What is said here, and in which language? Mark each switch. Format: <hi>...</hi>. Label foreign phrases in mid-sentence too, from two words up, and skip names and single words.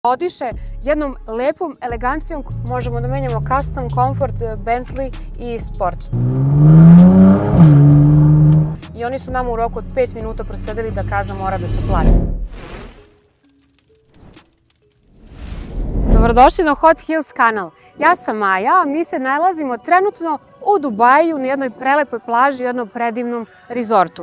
<sr>Odiše jednom lepom elegancijom, možemo da menjamo custom, comfort, Bentley i sport. I oni su nam u roku od 5 minuta prosledili da kazna mora da se plati. Dobrodošli na Hot Hills kanal. Ja sam Maja, a mi se nalazimo trenutno u Dubaju na jednoj prelepoj plaži, u jednom predivnom rezortu.</sr>